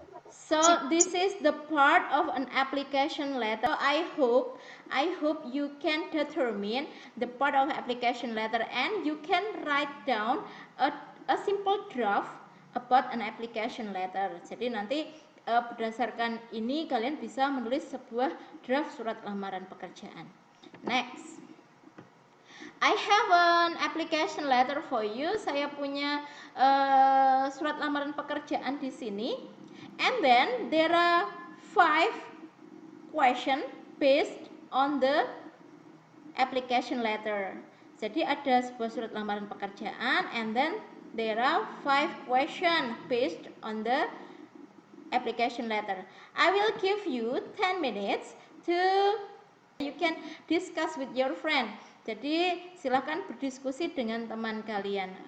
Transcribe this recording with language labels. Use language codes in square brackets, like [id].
[en] So this is the part of an application letter. I hope you can determine the part of application letter and you can write down a simple draft about an application letter. [id] Jadi nanti berdasarkan ini kalian bisa menulis sebuah draft surat lamaran pekerjaan. [en] Next. I have an application letter for you. [id] Saya punya surat lamaran pekerjaan di sini. [en] And then there are 5 questions based on the application letter. [id] Jadi ada sebuah surat lamaran pekerjaan [en] and then there are 5 questions based on the application letter. I will give you 10 minutes to you can discuss with your friend. [id] Jadi silakan berdiskusi dengan teman kalian.